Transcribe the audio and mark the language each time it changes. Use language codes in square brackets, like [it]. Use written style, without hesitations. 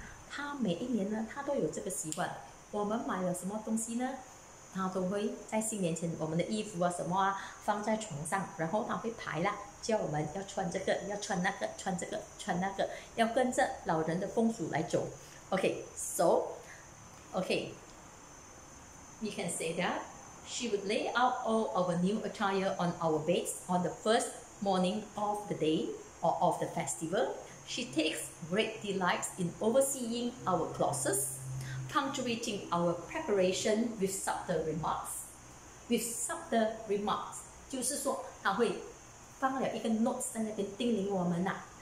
[zh] 他每一年呢，他都有这个习惯。我们买了什么东西呢？他都会在新年前，我们的衣服啊什么啊放在床上，然后他会排啦，叫我们要穿这个，要穿那个，穿这个，穿那个，要跟着老人的风俗来走。 [en] Okay, so, okay, we can say that she would lay out all our new attire on our beds on the first morning of the day or of the festival. She takes great delight in overseeing our clothes, punctuating our preparation with subtle remarks. With subtle remarks [zh] 就是说她会放了一个 notes 在那边叮咛我们呐。